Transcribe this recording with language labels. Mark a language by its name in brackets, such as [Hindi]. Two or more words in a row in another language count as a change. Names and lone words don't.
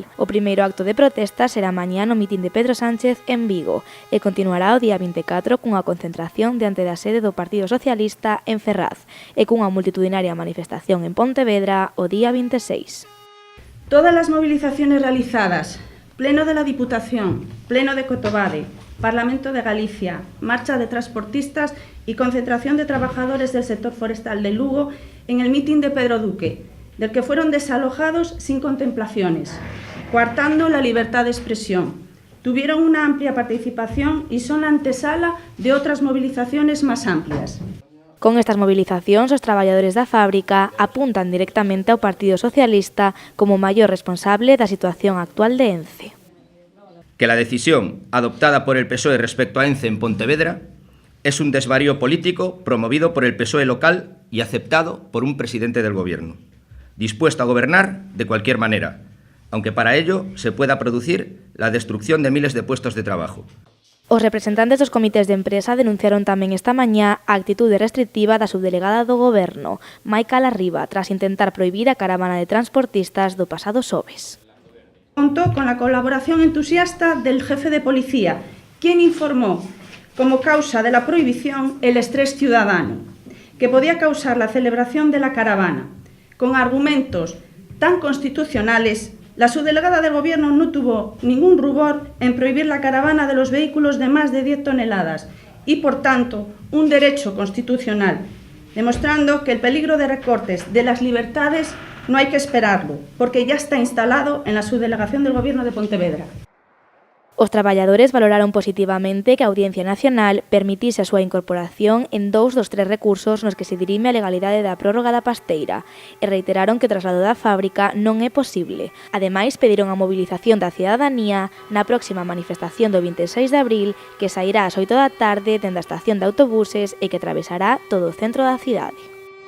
[Galician] O primeiro acto de protesta será mañá no mitin de Pedro Sánchez en Vigo e continuará o día 24 cunha concentración diante da sede do Partido Socialista en Ferraz e cunha multitudinaria manifestación en Pontevedra o día 26. [Spanish] Todas as movilizaciones realizadas, Pleno de la Diputación, Pleno de Cotobade, Parlamento de Galicia, Marcha de Transportistas y concentración de trabajadores del sector forestal de Lugo en el mitin de Pedro Duque, del que fueron desalojados sin contemplaciones, coartando la libertad de expresión. Tuvieron una amplia participación y son la antesala de otras movilizaciones más amplias. [Galician] Con estas movilizacións, os traballadores da fábrica apuntan directamente ao Partido Socialista como maior responsable da situación actual de Ence. [Spanish] Que la decisión adoptada por el PSOE respecto a Ence en Pontevedra es un desvarío político promovido por el PSOE local y aceptado por un presidente del Gobierno, dispuesto a gobernar de cualquier manera, aunque para ello se pueda producir la destrucción de miles de puestos de trabajo. [Galician] Os representantes dos comités de empresa denunciaron tamén esta mañá a actitude restrictiva da subdelegada do Goberno, Maica Larriba, tras intentar prohibir a caravana de transportistas do pasado xoves. [Spanish] Contó con la colaboración entusiasta del jefe de policía, quien informó como causa de la prohibición el estrés ciudadano, que podía causar la celebración de la caravana. Con argumentos tan constitucionales, la subdelegada del Gobierno no tuvo ningún rubor en prohibir la caravana de los vehículos de más de 10 toneladas y, por tanto, un derecho constitucional, demostrando que el peligro de recortes de las libertades no hay que esperarlo, porque ya está instalado en la subdelegación del Gobierno de Pontevedra. [Galician] Os traballadores valoraron positivamente que a Audiencia Nacional permitise a súa incorporación en 2 dos 3 recursos nos que se dirime a legalidade da prórroga da pasteira e reiteraron que o traslado da fábrica non é posible. Ademais, pediron a mobilización da cidadanía na próxima manifestación do 26 de abril que sairá ás 8 da tarde dende a estación de autobuses e que atravesará todo o centro da cidade.